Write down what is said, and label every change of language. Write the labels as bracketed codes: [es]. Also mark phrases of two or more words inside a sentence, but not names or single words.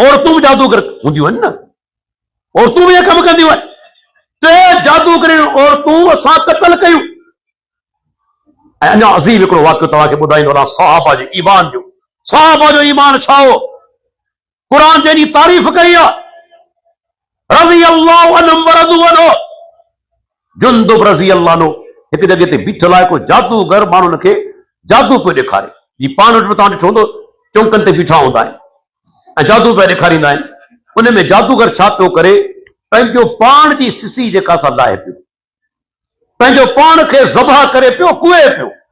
[sd] औरतूं बि जादूगर हूंदियूं आहिनि न, औरतूं बि कम कंदियूं आहिनि। 3 जादूगर औरतूं असां क़त्ल कयूं। ऐं अञा अज़ीम हिकिड़ो वाक़ियो तव्हांखे ॿुधाईंदो रहां सहाबा जे ईमान जो। सहाबा जो ईमान छा हो? क़ुरान जंहिंजी तारीफ़ कई आहे, [ar] رضي الله عنهم ورضوا عنه. [sd] जुंदुब [ar] رضي الله عنه [sd] हिकु जॻह ते बीठल आहे, को जादूगर माण्हुनि खे जादू पियो ॾेखारे। जी पाण वटि तव्हां ॾिठो हूंदो, चौंकनि ते बीठा हूंदा आहिनि ऐं जादू पिया ॾेखारींदा आहिनि। उन में जादूगर छा पियो करे? पंहिंजो पाण जी सिसी जेका सा लाहे पियो, पंहिंजो पाण खे ज़बह करे पियो, कुए पियो।